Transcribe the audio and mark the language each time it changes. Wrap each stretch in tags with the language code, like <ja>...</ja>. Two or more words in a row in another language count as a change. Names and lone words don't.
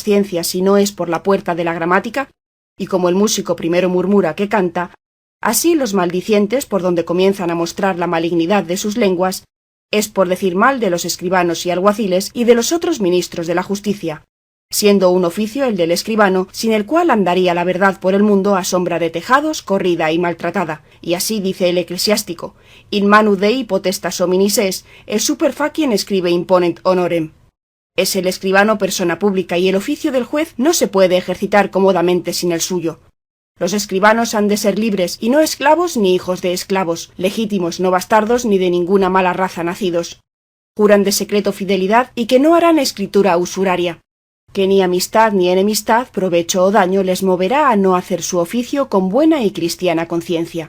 <es>ciencias si no es por la puerta de la gramática, y como el músico primero murmura que canta, así los maldicientes por donde comienzan a mostrar la malignidad de sus lenguas, es por decir mal de los escribanos y alguaciles y de los otros ministros de la justicia, siendo un oficio el del escribano, sin el cual andaría la verdad por el mundo a sombra de tejados, corrida y maltratada, y así dice el eclesiástico:</es> <la>in manu Dei potestas hominis es super faciem scribe imponent honorem.</la> <es>Es el escribano persona pública y el oficio del juez no se puede ejercitar cómodamente sin el suyo. Los escribanos han de ser libres y no esclavos ni hijos de esclavos, legítimos, no bastardos ni de ninguna mala raza nacidos. Juran de secreto fidelidad y que no harán escritura usuraria, que ni amistad ni enemistad, provecho o daño les moverá a no hacer su oficio con buena y cristiana conciencia.</es>